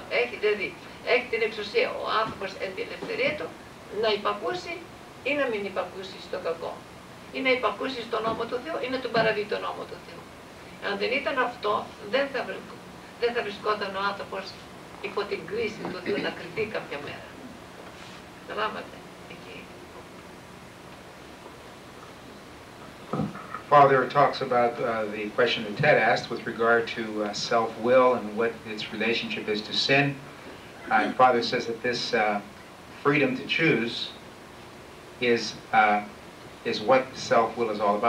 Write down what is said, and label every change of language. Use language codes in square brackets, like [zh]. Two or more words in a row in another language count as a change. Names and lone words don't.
[el] Δηλαδή, έχει την εξουσία ο άνθρωπος εν τη ελευθερία του να υπακούσει ή να μην υπακούσει στο κακό. Ή να υπακούσει στον νόμο του Θεού ή να του παραβεί τον νόμο του Θεού. Αν δεν ήταν αυτό, δεν θα βρισκόταν ο άνθρωπος υπό την κρίση του Θεού να κριθεί κάποια μέρα. Καταλάβατε, εκεί. [en] Father talks about the question that Ted asked with regard to self-will and what its relationship is to sin. And Father says that this freedom to choose is what self-will is all about.